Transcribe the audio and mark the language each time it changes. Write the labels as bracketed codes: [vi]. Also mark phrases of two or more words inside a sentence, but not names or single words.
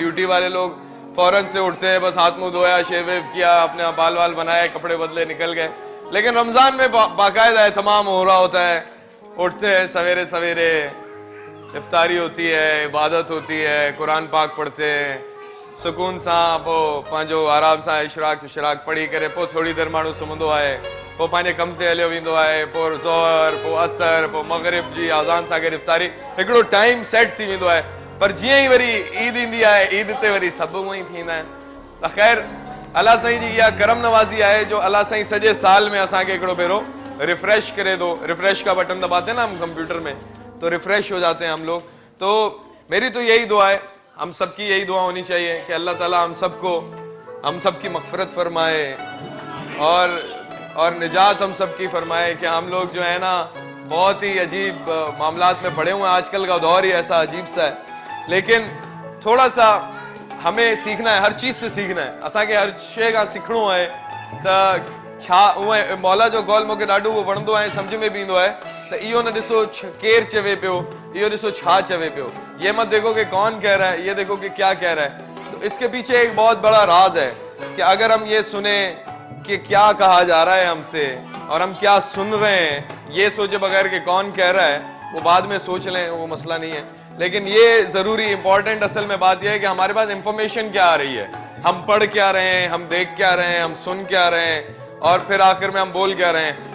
[hi] ड्यूटी वाले लोग फ़ौरन से उठते हैं, बस हाथ मुंह धोया, शेव वेव किया, अपने बाल वाल बनाए, कपड़े बदले, निकल गए। लेकिन रमज़ान में बाकायदा एहतमाम हो रहा होता है, उठते हैं सवेरे सवेरे, इफ्तारी होती है, इबादत होती है, कुरान पाक पढ़ते हैं, [sd] सुकून सां पोइ पंहिंजो आराम सां इशराक विशराक पढ़ी करे पोइ थोड़ी देर माण्हू सुम्हंदो आहे, पोइ पंहिंजे कम ते हलियो वेंदो आहे, पोइ ज़ोहर, पोइ असर, पोइ मग़रिब जी आज़ान सां गॾु इफ्तारी, हिकिड़ो टाइम सेट थी वेंदो आहे। पर जीअं ई वरी ईद ईंदी आहे, ईद ते वरी सभु उअं ई थींदा आहिनि। त ख़ैर अल्लाह साईं जी इहा करम नवाज़ी आहे जो अल्लाह साईं सॼे साल में असांखे हिकिड़ो भेरो रिफ्रेश करे दो। [hi] रिफ्रेश का बटन दबाते ना हम कंप्यूटर में, तो रिफ्रेश हो जाते हैं हम लोग। तो मेरी तो यही दुआ है, हम सबकी यही दुआ होनी चाहिए कि अल्लाह ताला हम सबकी मग़फ़िरत फरमाए और निजात हम सबकी फरमाए। कि हम लोग जो है ना बहुत ही अजीब मामलात में पड़े हुए हैं, आजकल का दौर ही ऐसा अजीब सा है। लेकिन थोड़ा सा हमें सीखना है, हर चीज़ से सीखना है, [sd] असांखे हर शइ खां सिखणो आहे। त छा उहे मौला जो कौल मूंखे ॾाढो उहो वणंदो आहे, सम्झ में बि ईंदो आहे त इहो न ॾिसो केरु चवे पियो, इहो ॾिसो छा चवे पियो, [hi] ये मत देखो कि कौन कह रहा है, ये देखो कि क्या कह रहा है। तो इसके पीछे एक बहुत बड़ा राज है कि अगर हम ये सुने कि क्या कहा जा रहा है हमसे और हम क्या सुन रहे हैं, ये सोचे बगैर कि कौन कह रहा है, वो बाद में सोच लें, वो मसला नहीं है। लेकिन ये ज़रूरी इंपॉर्टेंट असल में बात यह है कि हमारे पास इंफॉर्मेशन क्या आ रही है, हम पढ़ क्या रहे हैं, हम देख क्या रहे हैं, हम सुन क्या रहे हैं, और फिर आखिर में हम बोल क्या रहे हैं।